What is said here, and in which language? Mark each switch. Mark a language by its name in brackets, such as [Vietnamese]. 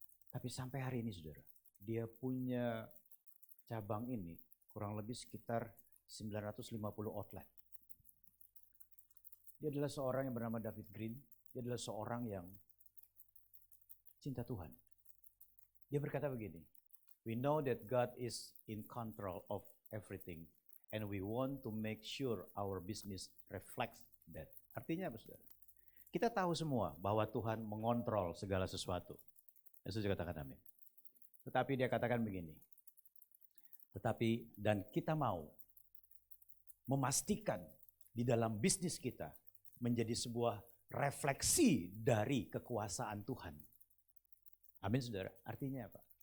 [Indonesian] Tapi sampai hari ini, saudara, dia punya cabang ini kurang lebih sekitar 950 outlet. Dia adalah seorang yang bernama David Green. Dia adalah seorang yang cinta Tuhan. [English] Dia berkata begini, "We know that God is in control of everything and we want to make sure our business reflects that." [Indonesian] Artinya apa, saudara? Kita tahu semua bahwa Tuhan mengontrol segala sesuatu. Yesus juga katakan amin. Tetapi dia katakan begini, dan kita mau memastikan di dalam bisnis kita menjadi sebuah refleksi dari kekuasaan Tuhan. Amin, saudara. Artinya apa?